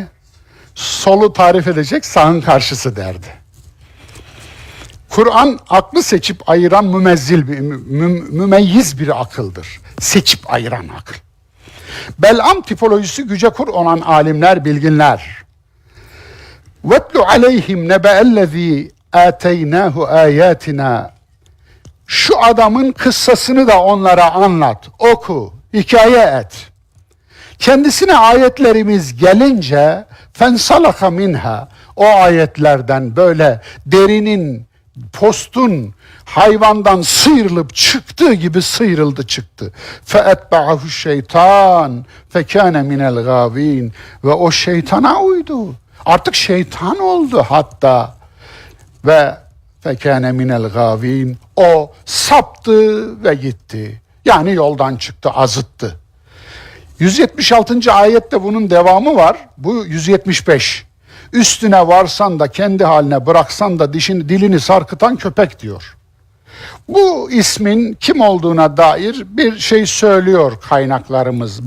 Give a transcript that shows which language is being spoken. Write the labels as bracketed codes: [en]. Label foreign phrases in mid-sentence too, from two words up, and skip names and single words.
[tr] Solu tarif edecek, sağın karşısı derdi. Kur'an aklı seçip ayıran mümeyyiz bir akıldır. Seçip ayıran akıl. Bel'am tipolojisi güce kur olan alimler, bilginler. [ar] وَاتْلُ عَلَيْهِمْ نَبَأَ الَّذ۪ي آتَيْنَاهُ آيَاتِنَا. [tr] Şu adamın kıssasını da onlara anlat, oku, hikaye et. Kendisine ayetlerimiz gelince [ar] فَانْسَلَخَ مِنْهَا, [tr] o ayetlerden böyle derinin, postun hayvandan sıyrılıp çıktığı gibi sıyrıldı çıktı. [ar] فَاَتْبَعَهُ şeytan فَكَانَ مِنَ الْغَاوِينَ. [tr] Ve o şeytana uydu. Artık şeytan oldu hatta. [ar] Ve فَكَانَ مِنَ الْغَاوِينَ. [tr] O saptı ve gitti. Yani yoldan çıktı, azıttı. 176. ayette bunun devamı var. Bu 175. Üstüne varsan da kendi haline bıraksan da dilini sarkıtan köpek diyor. Bu ismin kim olduğuna dair bir şey söylüyor kaynaklarımız.